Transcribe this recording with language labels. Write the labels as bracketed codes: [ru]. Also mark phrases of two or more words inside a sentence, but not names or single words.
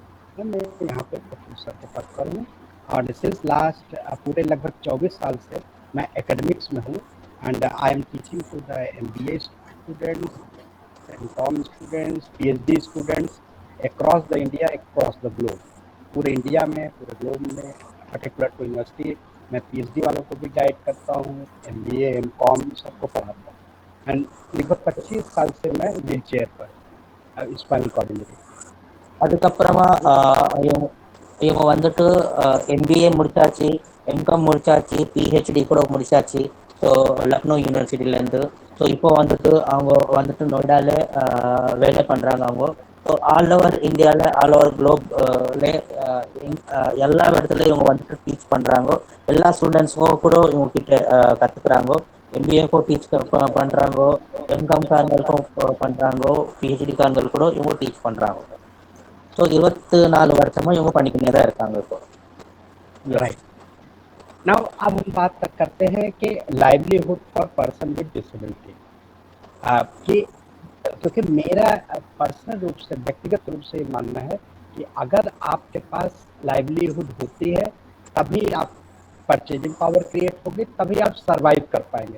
[hi] मैं यहाँ पे प्रोफेसर के पद पर हूँ और [en] since last [hi] पूरे लगभग 24 साल से मैं एकेडमिक्स में हूँ [en] and I am teaching to the MBA students, MCom students, PhD students across the India, across the globe. [hi] पूरे इंडिया में, पूरे ग्लोब में, [en] particular to university [hi] मैं पीएचडी वालों को भी गाइड करता हूँ, एमबीए एमकॉम सबको पढ़ाता हूँ. एंड लगभग 25 साल से मैं [en] wheel chair [hi] पर [en] spinal cord injury. [ta] அதுக்கப்புறமா இவங்க வந்துட்டு எம்பிஏ முடிச்சாச்சு, எம்காம் முடிச்சாச்சு, பிஹெச்டி கூட முடிச்சாச்சு. ஸோ லக்னோ யூனிவர்சிட்டிலேருந்து. ஸோ இப்போ வந்துட்டு அவங்க வந்துட்டு நொய்டாவில் வேலை பண்ணுறாங்க அவங்க. ஸோ [en] all over [ta] இந்தியாவில், [en] all over [ta] குளோப்ல எல்லா இடத்துலையும் இவங்க வந்துட்டு டீச் பண்ணுறாங்க. எல்லா ஸ்டூடெண்ட்ஸுக்கும் கூட இவங்க கிட்ட கற்றுக்குறாங்க. எம்பிஏக்கும் டீச் பண்ணுறாங்க, எம்காம் காரங்களுக்கும் பண்ணுறாங்க, பிஹெச்டி காரங்களுக்கு கூட இவங்க டீச் பண்ணுறாங்க. ஸோ 24 வருஷமா இவங்க பண்ணிக்கிட்டே தான் இருக்காங்க இப்போ. [en] राइट. [hi] नाउ अब हम बात करते हैं कि [en] livelihood for person with disability. [hi] कि क्योंकि मेरा पर्सनल रूप से, व्यक्तिगत रूप से मानना है कि अगर आपके पास लाइवलीहुड होती है तभी आप [en] purchasing power create [hi] होगी, तभी आप सरवाइव कर पाएंगे.